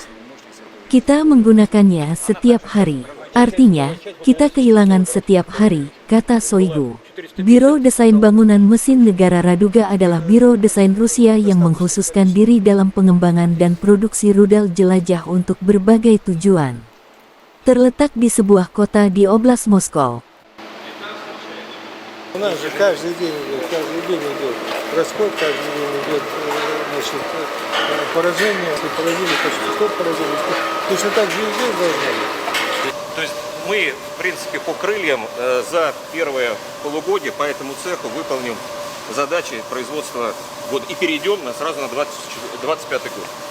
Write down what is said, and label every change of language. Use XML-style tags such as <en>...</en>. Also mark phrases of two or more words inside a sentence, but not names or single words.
<id>Kita menggunakannya setiap hari, artinya, kita kehilangan setiap hari, kata Shoigu. Biro Desain Bangunan Mesin Negara Raduga adalah biro desain Rusia yang mengkhususkan diri dalam pengembangan dan produksi rudal jelajah untuk berbagai tujuan. Terletak di sebuah kota di Oblast Moskow.</id> <ru>Мы, в принципе, по крыльям за первое полугодие по этому цеху выполним задачи производства года и перейдем сразу на 25 год.</ru>